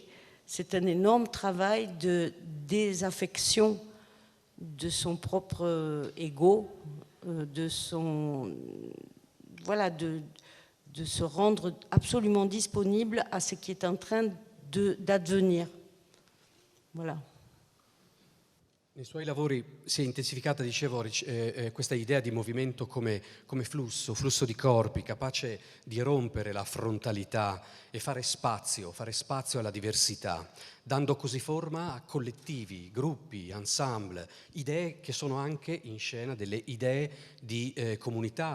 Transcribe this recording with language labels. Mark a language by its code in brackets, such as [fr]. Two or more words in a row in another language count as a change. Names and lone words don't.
[fr] C'est un énorme travail de désaffection de son propre ego, de se rendre absolument disponible à ce qui est en train d'advenir. Voilà. [it] Nei suoi lavori si è intensificata, dicevo, questa idea di movimento come flusso di corpi, capace di rompere la frontalità e fare spazio alla diversità, dando così forma a collettivi, gruppi, ensemble, idee che sono anche in scena delle idee di comunità,